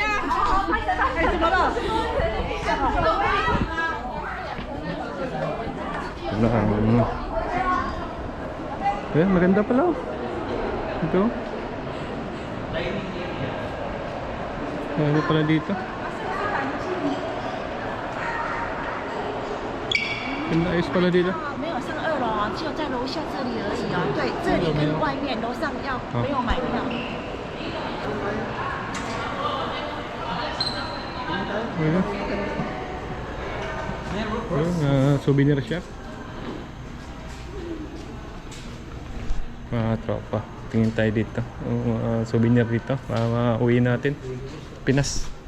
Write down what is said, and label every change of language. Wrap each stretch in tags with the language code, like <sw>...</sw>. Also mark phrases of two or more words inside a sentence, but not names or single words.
<tl>Maganda pala. Ito. Ano pala dito? Ganda ayos pala dito.</tl> <zh>没有上2楼啊，只有在楼下这里而已啊。对，这里跟外面楼上要没有买票。</zh> <en>Souvenir shop.</en> <tl>Mga tropa, tingin tayo dito. Souvenir dito para mauwi natin Pinas.</tl>